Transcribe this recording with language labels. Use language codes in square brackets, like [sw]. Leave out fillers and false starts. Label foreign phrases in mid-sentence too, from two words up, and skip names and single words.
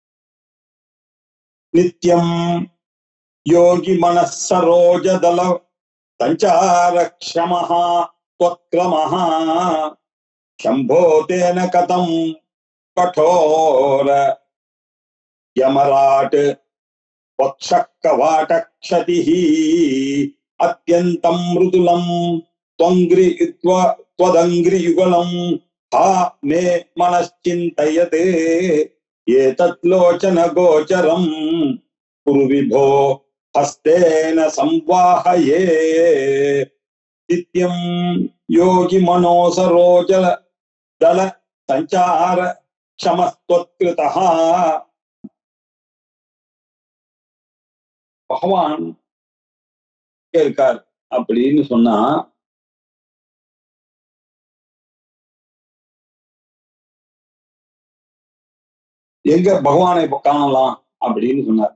[sa] नित्यं योगि मनःसरोजदल सञ्चारक्षमः त्वत्क्रमः शम्भो तेन कथं कठोर यमराड्वक्षःकवाटक्षतिः अत्यन्तं मृदुलं त्वदङ्घ्रियुगलम् हा मे मनश्चिन्तयते एतत् लोचन गोचरम् कुरु विभो हस्तेन संवाहये। नित्यं योगी मनोसरोज दल सञ्चार क्षमस्त्वत्कृता. [ta] பகவான் இருக்கார் அப்படின்னு சொன்னா எங்க பகவானை காணலாம் அப்படின்னு சொன்னார்.